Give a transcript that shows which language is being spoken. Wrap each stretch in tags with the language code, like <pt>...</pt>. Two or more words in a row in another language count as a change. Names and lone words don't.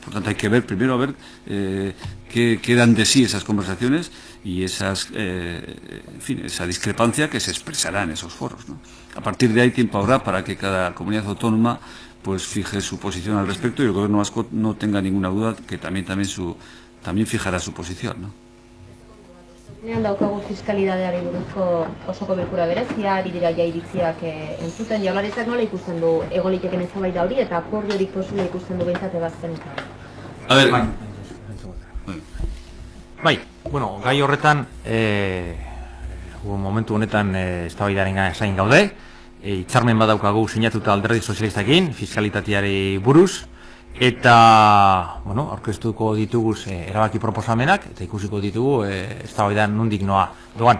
<es>Por tanto, hay que ver primero a ver qué dan de sí esas conversaciones y en fin, esa discrepancia que se expresará en esos foros, ¿no? A partir de ahí tiempo habrá para que cada comunidad autónoma pues fije su posición al respecto, y el Gobierno vasco no tenga ninguna duda que también fijará su posición, ¿no?</es> <eu>Daukagu fiskalidadeari buruzko osoko bilkura berezia, ari dira ja iritziak entzuten, Jaurlaritzak nola ikusten du egon liteken eztabaida hori eta akordiorik posible ikusten du behintzat ebazpenetan?</eu> <es>A ver,</es> <eu>Bai, Bueno, gai horretan, momentu honetan eztabaidaren zain gaude, hitzarmen badaukagu sinatuta Alderdi Sozialistarekin, fiskalitateari buruz, eta, bueno, aurkeztuko ditugu erabaki proposamenak, eta ikusiko ditugu eztabaidan nondik noa doan.</eu>